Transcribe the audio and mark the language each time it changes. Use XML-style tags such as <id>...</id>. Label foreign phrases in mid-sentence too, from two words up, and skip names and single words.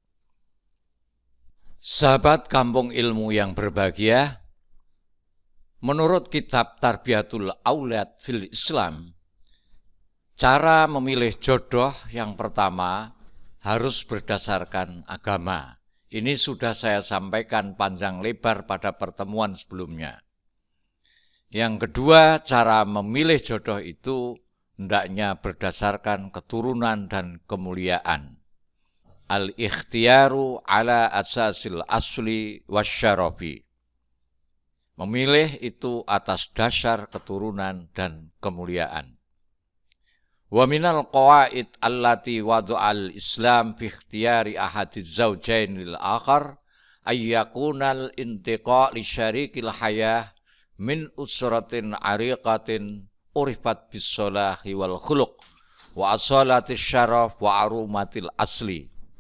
<id>Sahabat Kampung Ilmu yang berbahagia, menurut kitab Tarbiyatul Aulad fil Islam, cara memilih jodoh yang pertama harus berdasarkan agama. Ini sudah saya sampaikan panjang lebar pada pertemuan sebelumnya. Yang kedua, cara memilih jodoh itu hendaknya berdasarkan keturunan dan kemuliaan.</id> <ar>الاختيار على أساس الأصل والشرف.</ar> <id>Memilih itu atas dasar keturunan dan kemuliaan.</id> <ar>ومن القواعد التي وضعها الإسلام في اختيار أحد الزوجين للآخر أن يكون الانتقاء لشريك الحياة من أسرة عريقة عرفت بالصلاح والخلق وأصالة الشرف وأرومة الأصل.</ar>